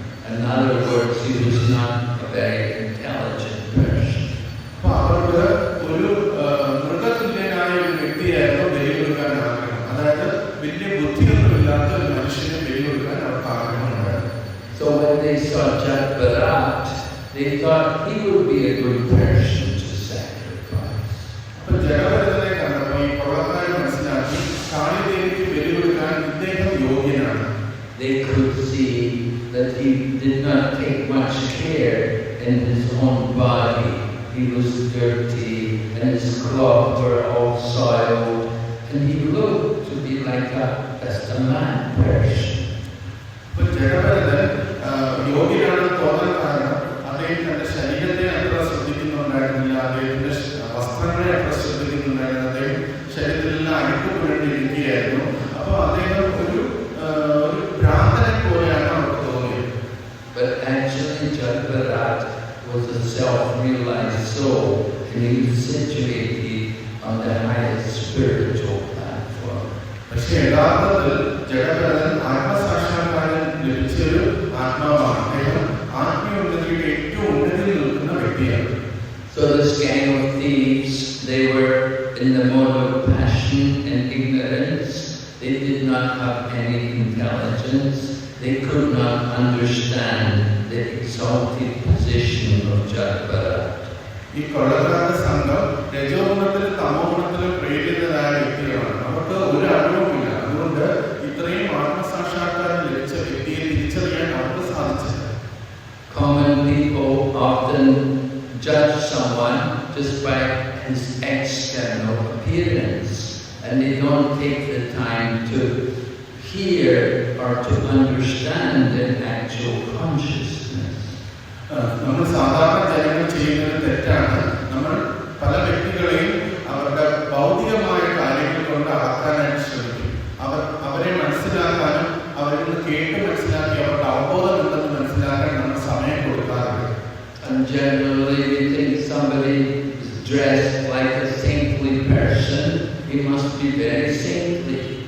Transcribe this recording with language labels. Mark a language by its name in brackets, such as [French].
[English] In other words, he was not a very intelligent person. [Malayalam] അപ്പോൾ അവർക്ക് ഒരു മൃഗതുല്യനായ ഒരു വ്യക്തിയായിരുന്നു ബലി കൊടുക്കാൻ ആഗ്രഹം. അതായത് വലിയ ബുദ്ധിയൊന്നുമില്ലാത്ത ഒരു മനുഷ്യനെ ബലി കൊടുക്കാൻ അവർക്ക് ആഗ്രഹമുണ്ടായിരുന്നു. [English] So when they saw Jatbharat, they thought he would be a good person to sacrifice. [Malayalam] അപ്പോൾ ജഡഭരതനെ കണ്ടപ്പോൾ ഈ കൊള്ളക്കാരൻ മനസ്സിലാക്കി കാളിദേവിക്ക് ബലി കൊടുക്കാൻ ഇദ്ദേഹം യോഗ്യനാണ്. [English] They could see that he did not take much care in his own body. He was dirty and his clothes were all soiled, and he looked to be like just a man person. [Malayalam] അപ്പോൾ ജഡഭരതൻ യോഗ്യനാണെന്ന് തോന്നാൻ കാരണം അദ്ദേഹം തന്റെ ശരീരത്തെ അത്ര ശ്രദ്ധിക്കുന്നുണ്ടായിരുന്നില്ല, അദ്ദേഹത്തിന്റെ വസ്ത്രങ്ങളെ അത്ര ശ്രദ്ധിക്കുന്നുണ്ടായിരുന്നു, അദ്ദേഹം ശരീരത്തിലെല്ലാം അഴുക്ക് പുരണ്ടിരിക്കുകയായിരുന്നു. അപ്പോൾ അദ്ദേഹം ഒരു ഭ്രാന്തനെ പോലെയാണ് അവർക്ക് തോന്നിയത്. [English] But actually Jatbharat was a self-realized soul, and he was situated on the highest spiritual platform. [Malayalam] പക്ഷേ യഥാർത്ഥത്തിൽ ജഡഭരതൻ ആത്മസാക്ഷാത്കാരം ലഭിച്ചൊരു ആത്മാവാണ്. അദ്ദേഹം ആത്മീയോന്നതിയുടെ ഏറ്റവും ഉന്നതിയിൽ നിൽക്കുന്ന വ്യക്തിയാണ്. [English] So this gang of thieves, they were in the mode of passion and ignorance. They did not have any intelligence. They could not understand the exalted position of Jatbharat. [Malayalam] ഈ കൊള്ളക്കാരുടെ സംഘം രജോഗുണത്തിലും തമോഗുണത്തിലും പ്രേരിതരായ വ്യക്തികളാണ്. അവർക്ക് ഒരു അറിവുമില്ല. അതുകൊണ്ട് ഇത്രയും ആത്മസാക്ഷാത്കാരം ലഭിച്ച വ്യക്തിയെ തിരിച്ചറിയാൻ അവർക്ക് സാധിച്ചില്ല. [English] Common people often judge someone just by his external appearance, and they don't take the time to hear or to understand their actual consciousness. [Malayalam] നമ്മൾ സാധാരണ ജനങ്ങൾ ചെയ്യുന്നത് തെറ്റാണ്. നമ്മൾ പല വ്യക്തികളെയും അവരുടെ ഭൗതികമായ കാര്യങ്ങൾ കൊണ്ട് അളക്കാനായിട്ട് ശ്രമിക്കും. അവരെ മനസ്സിലാക്കാനും അവരിൽ നിന്ന് കേട്ട് മനസ്സിലാക്കി അവരുടെ അവബോധം എന്തെന്ന് മനസ്സിലാക്കാൻ നമ്മൾ സമയം കൊടുക്കാറുണ്ട്. [English] And generally we think somebody is dressed like a saintly person, he must be very saintly.